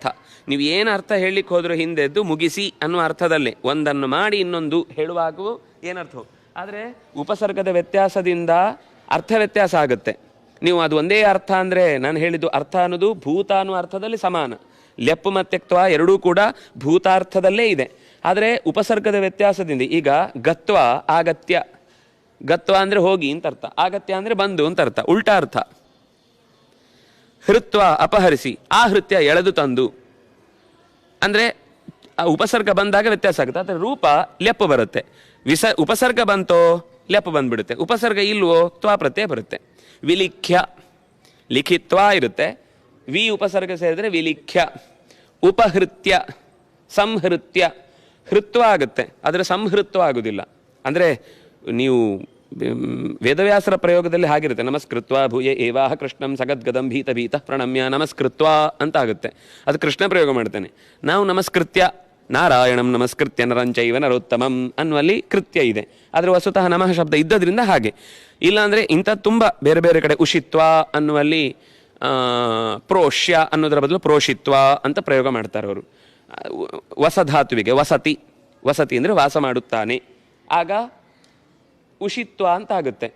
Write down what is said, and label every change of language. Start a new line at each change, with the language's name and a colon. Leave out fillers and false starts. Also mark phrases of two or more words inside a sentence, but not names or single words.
Kannada: ನೀವು ಏನು ಅರ್ಥ ಹೇಳಲಿಕ್ಕೆ ಹೋದರೂ ಹಿಂದೆದ್ದು ಮುಗಿಸಿ ಅನ್ನೋ ಅರ್ಥದಲ್ಲೇ ಒಂದನ್ನು ಮಾಡಿ ಇನ್ನೊಂದು ಹೇಳುವಾಗೂ ಏನರ್ಥ. ಆದರೆ ಉಪಸರ್ಗದ ವ್ಯತ್ಯಾಸದಿಂದ ಅರ್ಥ ವ್ಯತ್ಯಾಸ ಆಗುತ್ತೆ. ನೀವು ಅದು ಒಂದೇ ಅರ್ಥ ಅಂದರೆ, ನಾನು ಹೇಳಿದ್ದು ಅರ್ಥ ಅನ್ನೋದು ಭೂತ ಅನ್ನೋ ಅರ್ಥದಲ್ಲಿ ಸಮಾನ. ಲೆಪ್ ಮತ್ತು ತ್ವ ಎರಡೂ ಕೂಡ ಭೂತಾರ್ಥದಲ್ಲೇ ಇದೆ. ಆದರೆ ಉಪಸರ್ಗದ ವ್ಯತ್ಯಾಸದಿಂದ ಈಗ ಗತ್ವ ಆಗತ್ಯ, ಗತ್ವ ಅಂದರೆ ಹೋಗಿ ಅಂತ ಅರ್ಥ, ಆಗತ್ಯ ಅಂದರೆ ಬಂದು ಅಂತ ಅರ್ಥ, ಉಲ್ಟಾ ಅರ್ಥ. ಹೃತ್ವ ಅಪಹರಿಸಿ, ಆಹೃತ್ಯ ಎಳೆದು ತಂದು ಅಂದರೆ ಆ ಉಪಸರ್ಗ ಬಂದಾಗ ವ್ಯತ್ಯಾಸ ಆಗುತ್ತೆ. ಆದರೆ ರೂಪ ಲೆಪ್ ಬರುತ್ತೆ. ಉಪಸರ್ಗ ಬಂತೋ ಲೆಪ್ ಬಂದ್ಬಿಡುತ್ತೆ, ಉಪಸರ್ಗ ಇಲ್ವೋ ತ್ವಾ ಪ್ರತ್ಯಯ ಬರುತ್ತೆ. ವಿಲಿಖ್ಯ, ಲಿಖಿತ್ವ ಇರುತ್ತೆ, ವಿ ಉಪಸರ್ಗ ಸೇರಿದ್ರೆ ವಿಲಿಖ್ಯ. ಉಪಹೃತ್ಯ, ಸಂಹೃತ್ಯ, ಹೃತ್ವ ಆಗುತ್ತೆ, ಆದರೆ ಸಂಹೃತ್ವ ಆಗುವುದಿಲ್ಲ. ಅಂದರೆ ನೀವು ವೇದವ್ಯಾಸರ ಪ್ರಯೋಗದಲ್ಲಿ ಹಾಗಿರುತ್ತೆ,
Sanskrit: ನಮಸ್ಕೃತ್ವ ಭೂಯ ಏವಾಹ ಕೃಷ್ಣಂ ಸಗದ್ಗದಂ ಭೀತ ಭೀತ ಪ್ರಣಮ್ಯ
Kannada: ನಮಸ್ಕೃತ್ವ ಅಂತ ಆಗುತ್ತೆ. ಅದು ಕೃಷ್ಣ ಪ್ರಯೋಗ ಮಾಡ್ತಾನೆ. ನಾವು
Sanskrit: ನಮಸ್ಕೃತ್ಯ ನಾರಾಯಣಂ ನಮಸ್ಕೃತ್ಯ ನರಂಚೈವ ನರೋತ್ತಮಂ
Kannada: ಅನ್ನುವಲ್ಲಿ ಕೃತ್ಯ ಇದೆ. ಆದರೆ ವಸ್ತುತಃ ನಮಃ ಶಬ್ದ ಇದ್ದದ್ರಿಂದ ಹಾಗೆ. ಇಲ್ಲಾಂದರೆ ಇಂಥದ್ದು ತುಂಬ ಬೇರೆ ಬೇರೆ ಕಡೆ ಉಷಿತ್ವ ಅನ್ನುವಲ್ಲಿ ಪ್ರೋಷ್ಯ ಅನ್ನೋದರ ಬದಲು ಪ್ರೋಷಿತ್ವ ಅಂತ ಪ್ರಯೋಗ ಮಾಡ್ತಾರೆ ಅವರು. ವಸಧಾತುವಿಗೆ ವಸತಿ, ವಸತಿ ಅಂದರೆ ವಾಸ ಮಾಡುತ್ತಾನೆ, ಆಗ ಉಷಿತ್ವ ಅಂತ ಆಗುತ್ತೆ.